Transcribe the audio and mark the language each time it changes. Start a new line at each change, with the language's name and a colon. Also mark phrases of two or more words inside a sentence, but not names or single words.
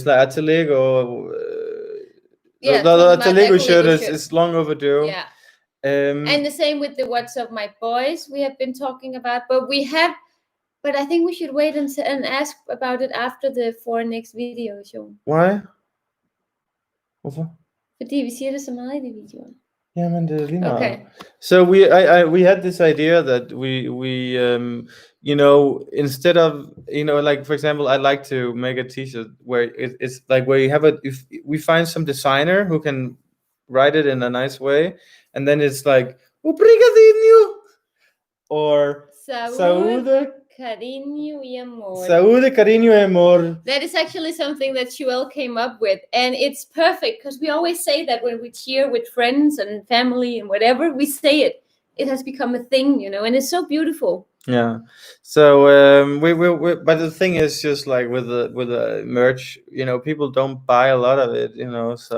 English: Like Atalego, the Atalego shirt is long overdue. Yeah. And the same with the What's Up My Boys we have been talking about, but I think we should wait and ask about it after the 4 next videos. Why?
Danish: Hvorfor? Fordi vi siger det så meget i de videoer. Jamen, det er lige meget. Okay.
English: So we had this idea that we instead of, like for example, I'd like to make a t-shirt where it's like where you have if we find some designer who can write it in a nice way, and then it's like obrigadinho or saúde.
Spanish: Cariño y amor. Saúde, cariño y amor.
English: That is actually something that Joel came up with, and it's perfect because we always say that when we cheer with friends and family and whatever, we say it. It has become a thing, and it's so beautiful. Yeah. So we but the thing is just like with the merch, people don't buy a lot of it, so.